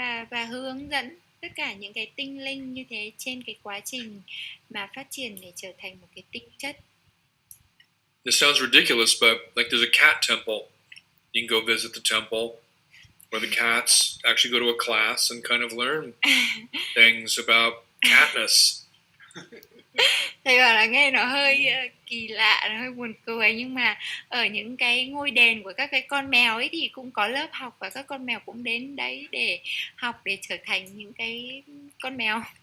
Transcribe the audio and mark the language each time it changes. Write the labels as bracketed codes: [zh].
[vi] Và hướng dẫn tất cả những cái tinh linh như thế trên cái quá trình mà phát triển để trở thành một cái tinh chất. [en] This sounds ridiculous, but like there's a cat temple. You can go visit the temple where the cats actually go to a class and kind of learn things about catness. [vi] Thầy bảo là nghe nó hơi kỳ lạ, nó hơi buồn cười, nhưng mà ở những cái ngôi đền của các cái con mèo ấy thì cũng có lớp học, và các con mèo cũng đến đấy để học, để trở thành những cái con mèo.